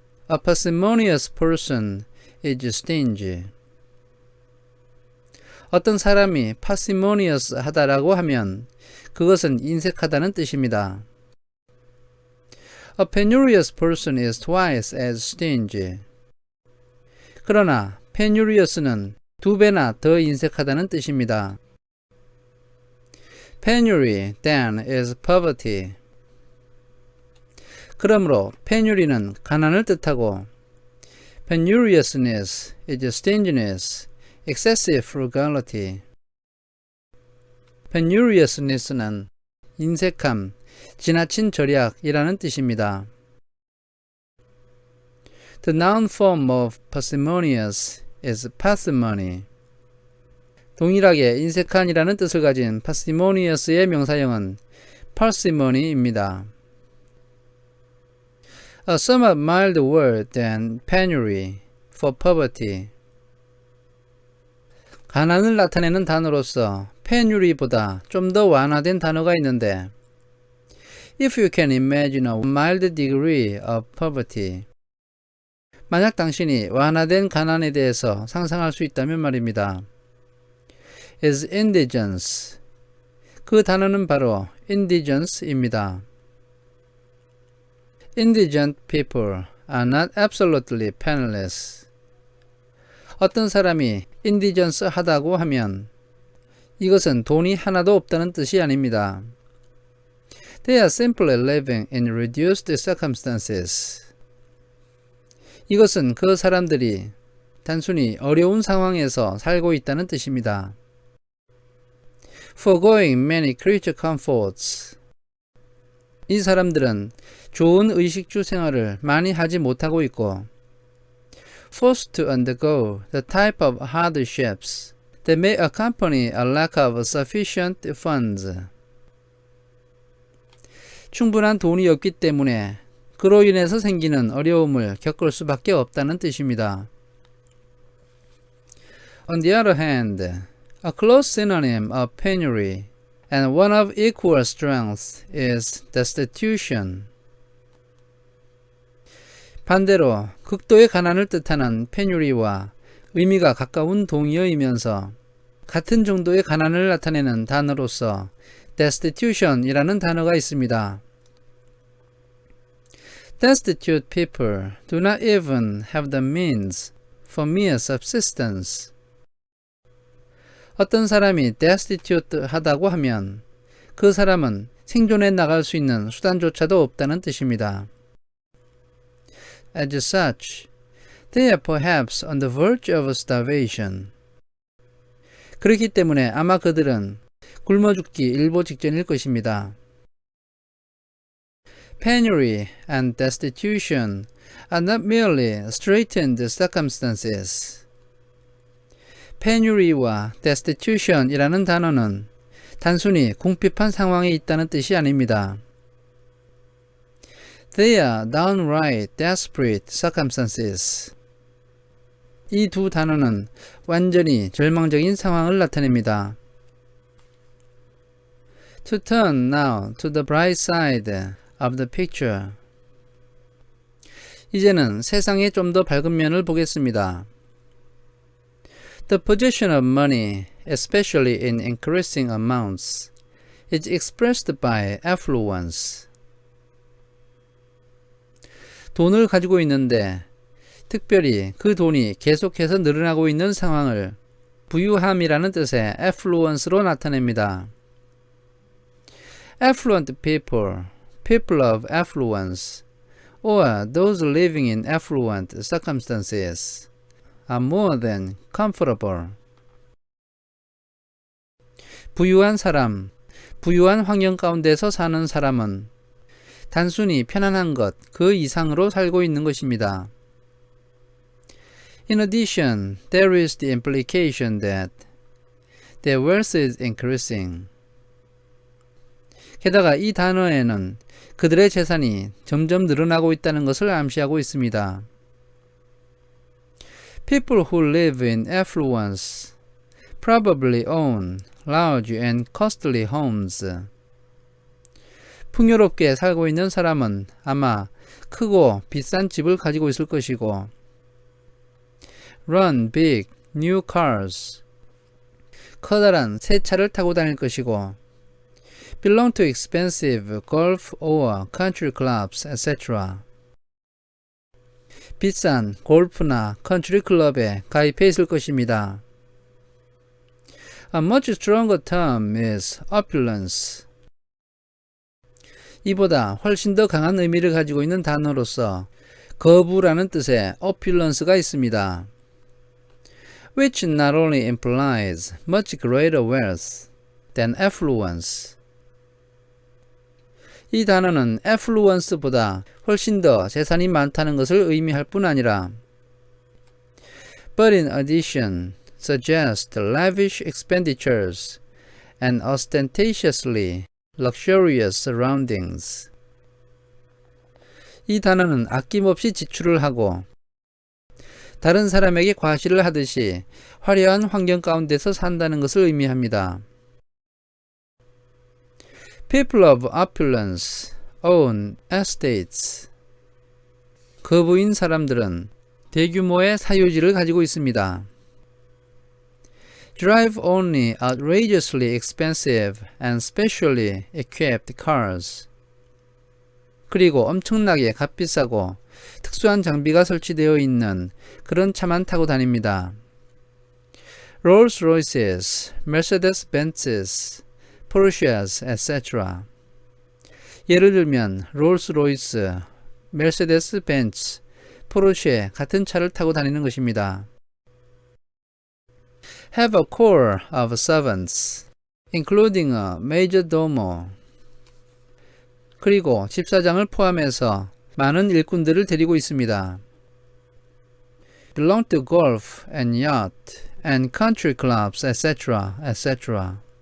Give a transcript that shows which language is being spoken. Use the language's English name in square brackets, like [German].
[English] A parsimonious person is stingy. [Korean] 어떤 사람이 parsimonious 하다라고 하면 그것은 인색하다는 뜻입니다. [English] A penurious person is twice as stingy. [Korean] 그러나 penurious는 2배나 더 인색하다는 뜻입니다. [English] Penury, then, is poverty. [Korean] 그러므로 penury는 가난을 뜻하고 [English] penuriousness is stinginess, excessive frugality. [Korean] penuriousness는 인색함, 지나친 절약이라는 뜻입니다. [English] The noun form of parsimonious is parsimony. [Korean] 동일하게 인색한이라는 뜻을 가진 parsimonious의 명사형은 parsimony입니다. [English] A somewhat mild word than penury for poverty. [Korean] 가난을 나타내는 단어로서 penury보다 좀 더 완화된 단어가 있는데 [English] If you can imagine a mild degree of poverty. [Korean] 만약 당신이 완화된 가난에 대해서 상상할 수 있다면 말입니다. [English] is indigence. [Korean] 그 단어는 바로 indigence입니다. [English] Indigent people are not absolutely penniless. [Korean] 어떤 사람이 indigence 하다고 하면 이것은 돈이 하나도 없다는 뜻이 아닙니다. [English] They are simply living in reduced circumstances. [Korean] 이것은 그 사람들이 단순히 어려운 상황에서 살고 있다는 뜻입니다. [English] Foregoing many creature comforts. [Korean] 이 사람들은 좋은 의식주 생활을 많이 하지 못하고 있고 [English] forced to undergo the type of hardships that may accompany a lack of sufficient funds. [Korean] 충분한 돈이 없기 때문에 그로 인해서 생기는 어려움을 겪을 수밖에 없다는 뜻입니다. [English] On the other hand, a close synonym of penury and one of equal strength is destitution. [Korean] 반대로 극도의 가난을 뜻하는 penury와 의미가 가까운 동의어이면서 같은 정도의 가난을 나타내는 단어로서 destitution이라는 단어가 있습니다. [English] Destitute people do not even have the means for mere subsistence. [Korean] 어떤 사람이 destitute 하다고 하면 그 사람은 생존해 나갈 수 있는 수단조차도 없다는 뜻입니다. [English] As such, they are perhaps on the verge of starvation. [Korean] 그렇기 때문에 아마 그들은 굶어 죽기 일보 직전일 것입니다. [English] Penury and destitution are not merely straitened circumstances. [Korean] penury와 destitution이라는 단어는 단순히 궁핍한 상황에 있다는 뜻이 아닙니다. [English] They are downright desperate circumstances. [Korean] 이 두 단어는 완전히 절망적인 상황을 나타냅니다. [English] To turn now to the bright side of the picture. [Korean] 이제는 세상의 좀 더 밝은 면을 보겠습니다. [English] The possession of money, especially in increasing amounts, is expressed by affluence. [Korean] 돈을 가지고 있는데 특별히 그 돈이 계속해서 늘어나고 있는 상황을 부유함이라는 뜻의 affluence로 나타냅니다. [English] Affluent people, people of affluence, or those living in affluent circumstances are more than comfortable. [Korean] 부유한 사람, 부유한 환경 가운데서 사는 사람은 단순히 편안한 것, 그 이상으로 살고 있는 것입니다. [English] In addition, there is the implication that their wealth is increasing. [Korean] 게다가 이 단어에는 그들의 재산이 점점 늘어나고 있다는 것을 암시하고 있습니다. [English] People who live in affluence probably own large and costly homes. [Korean] 풍요롭게 살고 있는 사람은 아마 크고 비싼 집을 가지고 있을 것이고 [English] run big new cars. [Korean] 커다란 새 차를 타고 다닐 것이고 [English] belong to expensive golf or country clubs, etc. [Korean] 비싼 골프나 컨트리 클럽에 가입해 있을 것입니다. [English] A much stronger term is opulence. [Korean] 이보다 훨씬 더 강한 의미를 가지고 있는 단어로서 거부라는 뜻의 opulence가 있습니다. [English] Which not only implies much greater wealth than affluence. [Korean] 이 단어는 affluence보다 훨씬 더 재산이 많다는 것을 의미할 뿐 아니라 [English] but in addition suggests lavish expenditures and ostentatiously luxurious surroundings. [Korean] 이 단어는 아낌없이 지출을 하고 다른 사람에게 과시를 하듯이 화려한 환경 가운데서 산다는 것을 의미합니다. [English] People of opulence own estates. [Korean] 거부인 사람들은 대규모의 사유지를 가지고 있습니다. [English] Drive only outrageously expensive and specially equipped cars. [Korean] 그리고 엄청나게 값비싸고 특수한 장비가 설치되어 있는 그런 차만 타고 다닙니다. [English] Rolls-Royces, Mercedes-Benzes, Porsches, etc. [Korean] 예를 들면 롤스로이스, 메르세데스 벤츠, 포르쉐 같은 차를 타고 다니는 것입니다. [English] Have a corps of servants, including a majordomo. [Korean] 그리고 집사장을 포함해서 많은 일꾼들을 데리고 있습니다. [English] Belong to golf and yacht and country clubs, etc., etc.